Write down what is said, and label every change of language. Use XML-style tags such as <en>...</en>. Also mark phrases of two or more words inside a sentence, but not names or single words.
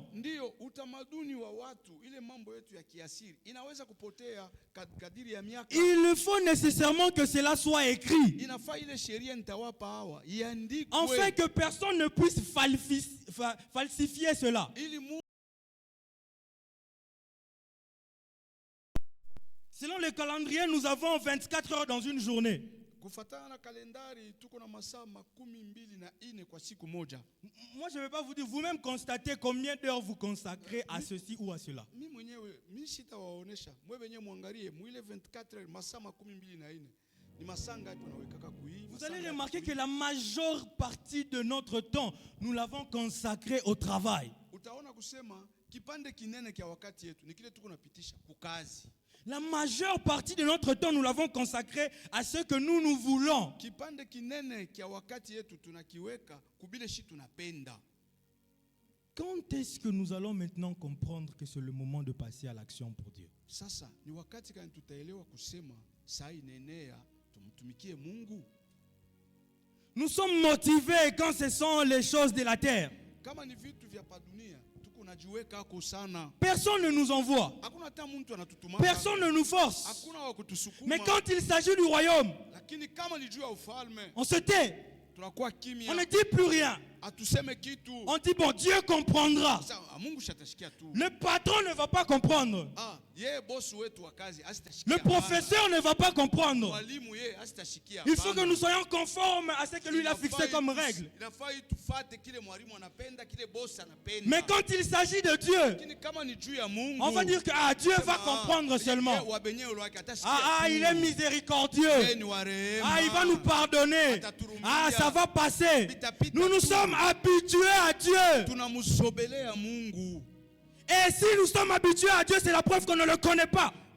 <sw>Ndio utamaduni wa watu, ile mambo yetu ya kiasiri inaweza kupotea kadiri ya miaka.</sw> <fr>Il faut nécessairement que cela soit écrit,</fr> <sw>Inafaa ile sheria nitawapa hawa iandikwe</sw> <fr>afin que personne ne puisse falsifier cela.</fr> <sw>ili</sw> <fr>Selon le calendrier, nous avons 24 heures dans une journée.</fr> <sw>Kufatana na kalendari tuko na masaa 24 kwa siku moja.</sw> <fr>Moi, je ne vais pas vous dire, vous-même constatez combien d'heures vous consacrez à ceci ou à cela.</fr> <sw>Mimi mwenyewe mimi sitawaonesha. Mwe wenyewe muangalie mwile 24 masaa 24 ni masaa ngapi tunaweka kuhii.</sw> <fr>Vous allez remarquer que la majeure partie de notre temps, nous l'avons consacré au travail.</fr> <sw>Utaona kusema kipande kinene kia wakati yetu ni kile tuko napitisha kukazi.</sw> <fr>La majeure partie de notre temps, nous l'avons consacré à ce que nous voulons.</fr> <sw>Kipande kinene kia wakati yetu tunakiweka kubile shi tunapenda.</sw> <fr>Quand est-ce que nous allons maintenant comprendre que c'est le moment de passer à l'action pour Dieu?</fr> <sw>Sasa ni wakati gani tutaelewa kusema saa inenea tumtumikie Mungu?</sw> <fr>Nous sommes motivés quand ce sont les choses de la terre.</fr> <sw>Kama ni vitu vya dunia tuko najiweka ako sana.</sw> <fr>Personne ne nous envoie.</fr> <sw>Hakuna hata mtu anatutuma.</sw> <fr>Personne ne nous force.</fr> <sw>Hakuna wa kutusukuma.</sw> <fr>Mais quand il s'agit du royaume,</fr> <sw>lakini kama ni juu ya ufalme,</sw> <fr>on se tait.</fr> <sw>Tunakuwa kimya.</sw> <fr>On ne dit plus rien.</fr> <sw>Atuseme kitu.</sw> <fr>On dit bon, Dieu comprendra.</fr> <sw>Mungu shatashikia tu.</sw> <fr>Le patron ne va pas comprendre.</fr> <sw>Yeye boss wetu wa kazi asitashikia.</sw> <fr>Le professeur ne va pas comprendre.</fr> <sw>Mwalimu yeye asitashikia.</sw> <fr>Il faut que nous soyons conformes à ce que lui a fixé comme règle.</fr> <sw>Inafaa tufuate kile mwalimu anapenda, kile boss anapenda.</sw> <fr>Mais quand il s'agit de Dieu,</fr> <sw>lakini kama ni juu ya Mungu,</sw> <fr>on va dire que Dieu va comprendre seulement. Il est miséricordieux. Il va nous pardonner. Ça va passer. Nous nous sommes habitués à Dieu. Et si nous sommes habitués à Dieu, c'est la preuve qu'on ne le connaît pas.</fr>